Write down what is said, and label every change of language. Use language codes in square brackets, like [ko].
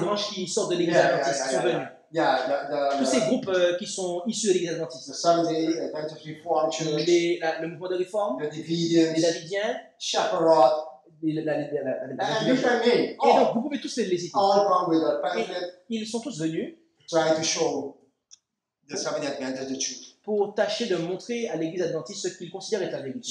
[fr] branches qui sortent de l'église Yeah, adventiste qui sont venues. Tous ces groupes qui sont issus de l'église adventiste. [en] The Seventh-day Adventist Reformed Church, [fr] Le mouvement de réforme, [en] the [fr] les [en] Davidians, [fr] Davidiens, [en] Chaparral, [fr] et [en] and you can name [fr] Et donc, [en] all. [fr] vous pouvez tous les citer. [en] All come with a pamphlet [fr] Ils sont tous venus [en] trying to show the Seventh-day Adventist the truth. [fr] pour tâcher de montrer à l'église adventiste ce qu'ils considèrent être la vérité.